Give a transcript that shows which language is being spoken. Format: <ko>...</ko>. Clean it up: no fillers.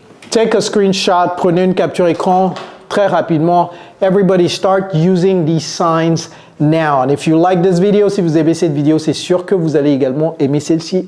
<en>Take a screenshot,</en> <fr>prenez une capture écran très rapidement.</fr> <en>Everybody start using these signs now. And if you like this video,</en> <fr>si vous aimez cette vidéo, c'est sûr que vous allez également aimer celle-ci.</fr>